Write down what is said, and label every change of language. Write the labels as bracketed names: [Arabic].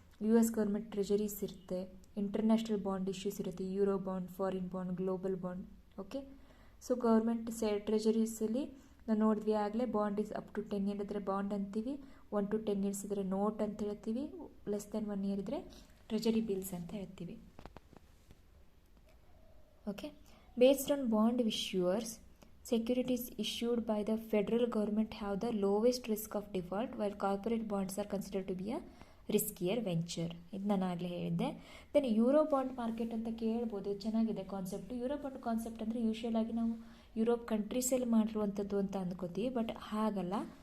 [Kannada] US government ಟ್ರೆಜರೀಸ್ ಇರುತ್ತೆ, international bond issues ಇರುತ್ತೆ, euro bond, foreign bond, global bond. Okay, so government ಟ್ರೆಜರೀಸಲ್ಲಿ ನಾವು ನೋಡಿದ್ವಿ ಆಗಲೇ, [English] bond is up to 10 year [Kannada] ಇದ್ದರೆ bond ಅಂತೀವಿ, [English] 1 to 10 years [Kannada] ಇದ್ದರೆ ನೋಟ್ ಅಂತ ಹೇಳ್ತೀವಿ, ಲೆಸ್ ದೆನ್ 1 year ಇದ್ದರೆ ಟ್ರೆಜರಿ ಬಿಲ್ಸ್ ಅಂತ ಹೇಳ್ತೀವಿ. [English] Okay, based on bond issuers, securities issued by the federal government have the lowest risk of default, while corporate bonds are considered to be a riskier venture. [Kannada] ಇದು ನಾನು ಆಗಲೇ ಹೇಳಿದ್ದೆ. Then euro bond market ಅಂತ ಕೇಳ್ಬೋದು, ಚೆನ್ನಾಗಿದೆ concept. Euro bond concept ಅಂದರೆ usual ಆಗಿ ನಾವು ಯುರೋಪ್ ಕಂಟ್ರೀಸಲ್ಲಿ ಮಾಡಿರುವಂಥದ್ದು ಅಂತ ಅಂದ್ಕೋತೀವಿ, ಬಟ್ ಹಾಗಲ್ಲ.